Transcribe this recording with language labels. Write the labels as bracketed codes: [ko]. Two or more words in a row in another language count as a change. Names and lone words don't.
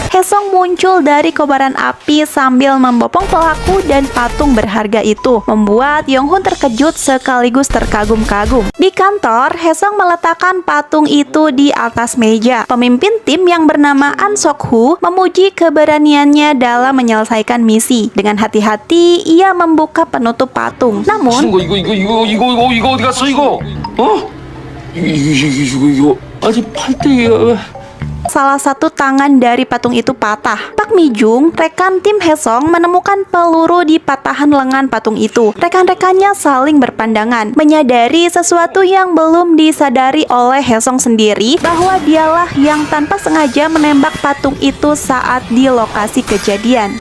[id] Hae-sung muncul dari kobaran api sambil membopong pelaku dan patung berharga itu, membuat Yong-hun terkejut sekaligus terkagum-kagum. Di kantor, Hae-sung meletakkan patung itu di atas meja. Pemimpin tim yang bernama An Sok-hu memuji keberaniannya dalam menyelesaikan misi. Dengan hati-hati, ia membuka penutup patung. Namun, [ko] 이거 어디 갔어 이거? 어? 이거 아직 팔대기가 [id] salah satu tangan dari patung itu patah. Pak Mi-jung, rekan tim Hae-sung, menemukan peluru di patahan lengan patung itu. Rekan-rekannya saling berpandangan, menyadari sesuatu yang belum disadari oleh Hae-sung sendiri, bahwa dialah yang tanpa sengaja menembak patung itu saat di lokasi kejadian.